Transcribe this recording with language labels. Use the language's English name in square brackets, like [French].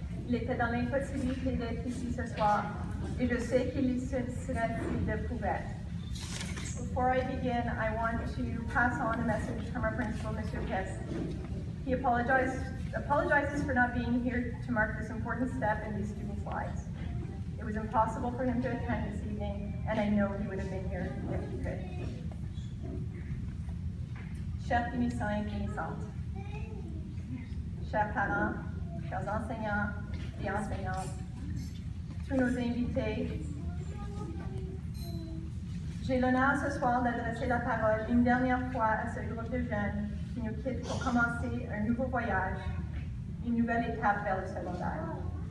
[French] Il était dans l'impossibilité d'être ici ce soir, et je sais qu'il y serait s'il le pouvait. [English] Before I begin, I want to pass on a message from our principal, Mr. Kiss. He apologizes for not being here to mark this important step in these students' lives. It was impossible for him to attend this evening, and I know he would have been here if he could. [French] Chers finissants et finissantes, chers parents, chers enseignants et enseignantes, tous nos invités, j'ai l'honneur ce soir d'adresser la parole une dernière fois à ce groupe de jeunes qui nous quittent pour commencer un nouveau voyage, une nouvelle étape vers le secondaire.